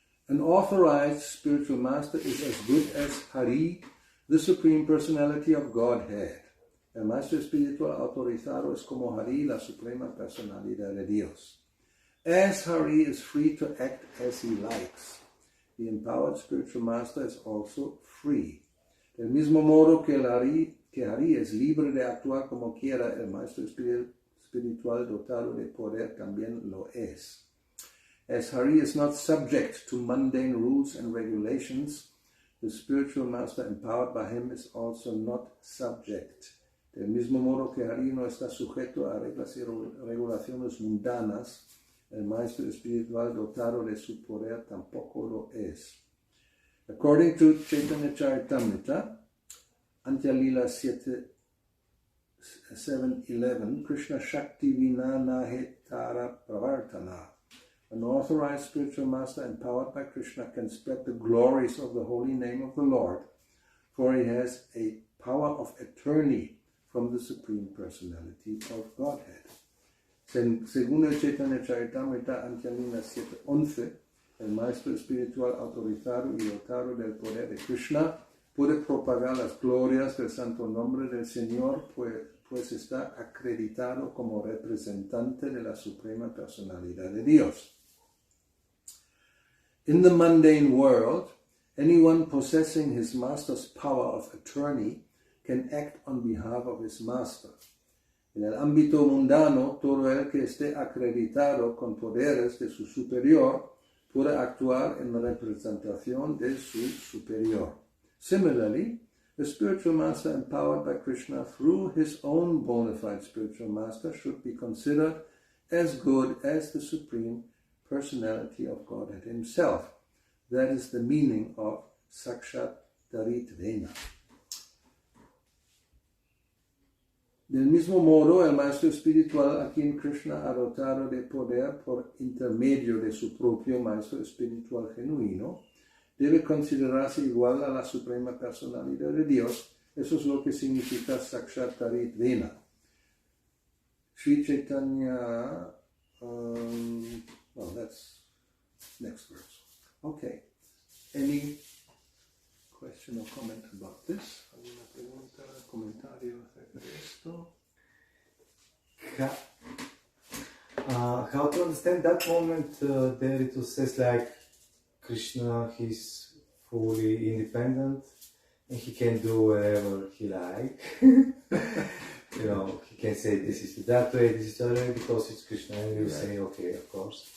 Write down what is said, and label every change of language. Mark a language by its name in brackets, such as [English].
[English] An authorized spiritual master is as good as Hari, the Supreme Personality of Godhead. [Spanish] El maestro espiritual autorizado es como Hari, la Suprema Personalidad de Dios. [English] As Hari is free to act as he likes, the empowered spiritual master is also free. [Spanish] Del mismo modo que Hari es libre de actuar como quiera, el maestro espiritual dotado de poder también lo es. [English] As Hari is not subject to mundane rules and regulations, the spiritual master empowered by him is also not subject. [Spanish] Del mismo modo que Hari no está sujeto a reglas y regulaciones mundanas, el maestro espiritual dotado de su poder tampoco lo es. [English] According to Chaitanya Charitamrita, Antya Lila 7:11, [Bangla] Krishna Shakti Vina Nahe Tara Pravartana. [English] An authorized spiritual master empowered by Krishna can spread the glories of the holy name of the Lord, for he has a power of attorney from the Supreme Personality of Godhead. [Spanish] Según el Chaitanya Charitamrita, Antya Lila 7:11, el maestro espiritual autorizado y dotado del poder de Krishna puede propagar las glorias del santo nombre del Señor, pues está acreditado como representante de la Suprema Personalidad de Dios. [English] In the mundane world, anyone possessing his master's power of attorney can act on behalf of his master. [Spanish] En el ámbito mundano, todo el que esté acreditado con poderes de su superior puede actuar en representación de su superior. [English] Similarly, the spiritual master empowered by Krishna through his own bona fide spiritual master should be considered as good as the Supreme Personality of Godhead himself. That is the meaning of Sakshat Daritvena. [Spanish] Del mismo modo, el maestro espiritual a quien Krishna ha dotado de poder por intermedio de su propio maestro espiritual genuino, debe considerarse igual a la Suprema Personalidad de Dios Eso es lo que significa Sakshatkarit Vena. [English] Sri Chaitanya, well, that's next verse. Okay. Any question or comment about this? [Spanish] ¿Alguna pregunta, comentario acerca de esto? [English] How to understand that moment there it says like Krishna, he's fully independent and he can do whatever he likes. You know, he can say this is that way, this is that way, because it's Krishna, and you say, okay, of course.